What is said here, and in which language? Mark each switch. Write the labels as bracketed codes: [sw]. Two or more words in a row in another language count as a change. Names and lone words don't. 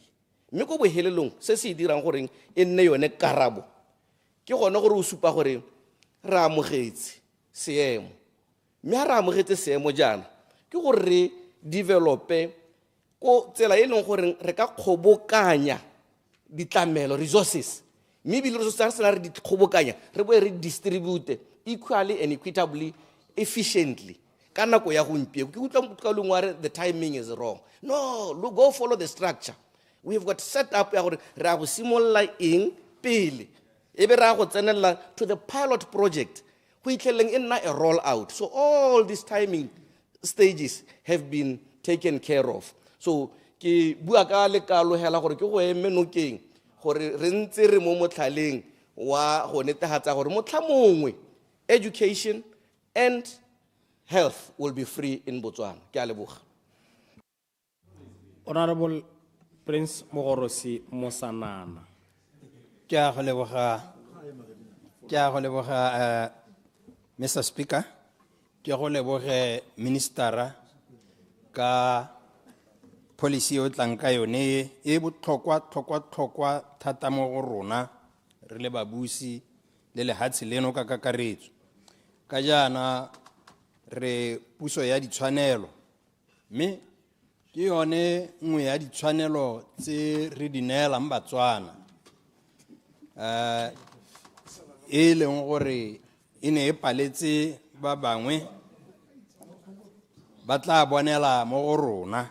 [tn] Mme go bohelelong se se dirang gore e nne yone karabo ke gone gore o supa gore re amogetse seemo. Mme ha re amogetse seemo jana ke gore re develope ko tsela e leng gore re ka kgobokanya ditlamelo resources. Mme bile resources tsa re di kgobokanya re bo re [en] distribute equally and equitably efficiently. [tn] Ka nako ya gompieno ke utlwa ka lengware [en] the timing is wrong. No, look, go follow the structure. We have got set up [tn] ya gore re a go simolla eng pele e be ra go tsenela [en] to the pilot project [tn] go itlheleng e nna a [en] roll out. So all these timing stages have been taken care of. [tn] So ke bua ka le kalo hela gore ke go eme nokeng gore re ntse re mo motlhaleng wa go netefatsa gore motlha mongwe [en] education and health will be free in Botswana. [tn] Ke a leboga. [en] Honorable Prince Mogorosi Mosanana. [tn] Ke a go leboga Mr. Speaker. Ke go leboge ministera ka policy o tlang ka yone e botlhokwa thata mo go rona re le babusi le lehatshe leno ka kakaretso. Ka jana re puso ya ditshwanelo mme ke yone nngwe ya ditshwanelo tse re di neelang Batswana e leng gore e ne e paletse ba bangwe ba tla bonela mo go rona.